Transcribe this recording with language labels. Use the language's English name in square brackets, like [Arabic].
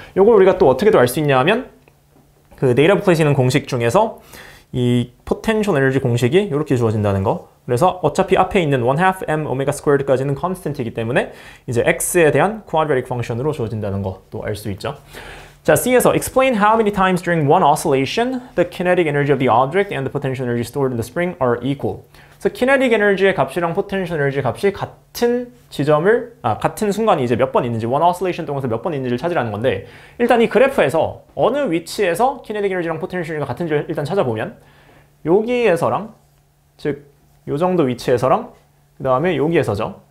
[Korean] 이걸 우리가 또 어떻게 알 수 있냐 하면 그 데이터 북에 있는 공식 중에서 이 potential energy 공식이 이렇게 주어진다는 거. 그래서 어차피 앞에 있는 1/2 m omega squared까지는 constant이기 때문에 이제 x에 대한 quadratic function으로 주어진다는 것도 알 수 있죠. 자, C에서 [English] explain how many times during one oscillation the kinetic energy of the object and the potential energy stored in the spring are equal. [Korean] 그래서 kinetic energy의 값이랑 potential energy 값이 같은 같은 순간이 이제 몇 번 있는지, one oscillation 동안에서 몇 번 있는지를 찾으라는 건데, 일단 이 그래프에서 어느 위치에서 kinetic energy랑 potential energy가 같은지를 일단 찾아보면 여기에서랑, 즉 요 정도 위치에서랑 그 다음에 여기에서죠.